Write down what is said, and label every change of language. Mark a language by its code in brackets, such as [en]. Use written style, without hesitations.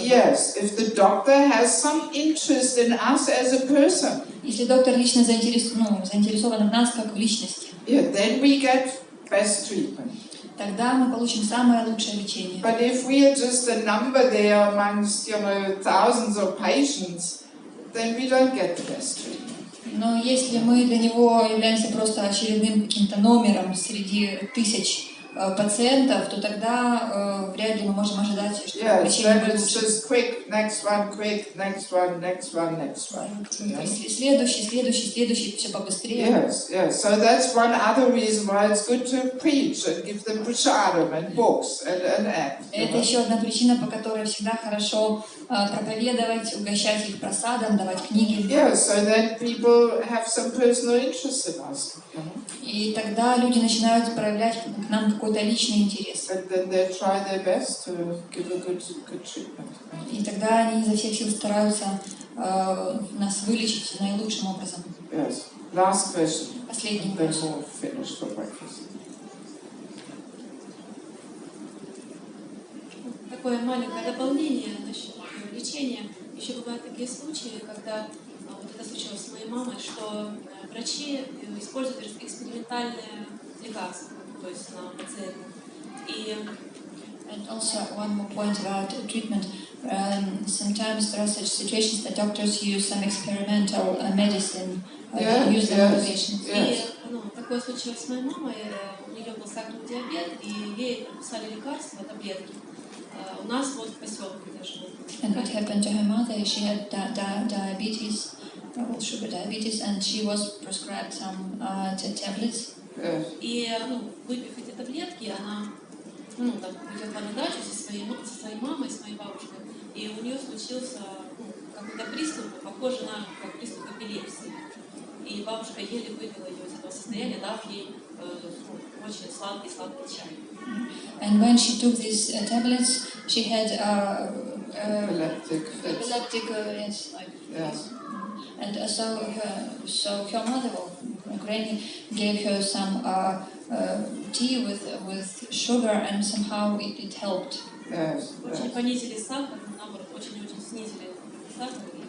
[en] Yes, if the doctor has some interest in us as a person. [ru] Если доктор лично заинтересован в нас как в личности. [en] Yeah, then we get best treatment. [ru] тогда мы получим самое лучшее лечение. [en] But if we are just a number there amongst, thousands of patients, then we don't get the best treatment. [ru] Но если мы для него являемся просто очередным каким-то номером среди тысяч пациентов, то тогда вряд ли мы можем ожидать, что лечение будет лучше. [en] Just quick, next one, next one, next one, next one. [ru] Следующий, все побыстрее. [en] Yes. So that's one other reason why it's good to preach and give them prasadam and books and act. [ru] Это еще одна причина, по которой всегда хорошо проповедовать, угощать их просадом, давать книги. [en] Yeah, so then people have some personal interest in us. [ru] И тогда люди начинают проявлять к нам какой-то личный интерес. [en] And then they try their best to give a good treatment. [ru] И тогда они изо всех сил стараются нас вылечить наилучшим образом. [en] Yes. Last question. [ru] Последний [en] Then [ru] вопрос. [en] we'll finish for breakfast. [ru] Такое маленькое дополнение насчет лечения. Еще бывают такие случаи, когда вот это случилось с моей мамой, что врачи используют экспериментальные лекарства, то есть на пациентах. [en] And also one more point about treatment. Sometimes there are such situations that doctors use some experimental medicine use them on patients. [ru] И такое случилось с моей мамой. У нее был сахарный диабет, и ей прописали лекарства, таблетки. У нас вот в поселке даже. [en] And what happened to her mother? She had diabetes, sugar diabetes, and she was prescribed some tablets. [ru] И выпив эти таблетки, она приехала на дачу со своей мамой, с моей бабушкой, и у нее случился какой-то приступ, похожий на приступ эпилепсии. И бабушка еле вывела ее из этого состояния, дав ей очень сладкий чай. [en] And when she took these tablets, she had Epileptic fits. Yes. And so her mother, granny, gave her some tea with sugar, and somehow it helped. Yes. [ru] Очень понизили сахар, наоборот, очень снизили сахар.